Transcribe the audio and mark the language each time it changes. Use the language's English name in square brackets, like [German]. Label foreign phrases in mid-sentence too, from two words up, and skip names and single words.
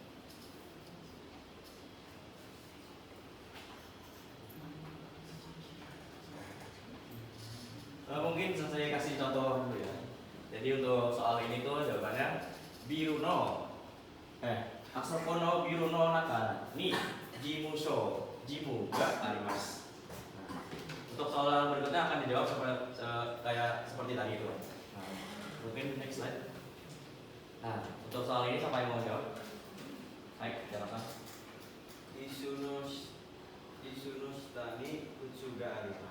[Indonesian] Mungkin saya kasih contoh dulu ya. Jadi untuk soal ini tuh jawabannya biruno. [Japanese] あそこのビルの中にジムがあります. [Indonesian] Nah, untuk soal berikutnya akan dijawab seperti tadi itu. Nah, mungkin [English] next slide. [Indonesian] Nah, untuk soal ini siapa yang mau jawab? Baik, silakan. Tani Utsuga Ariman.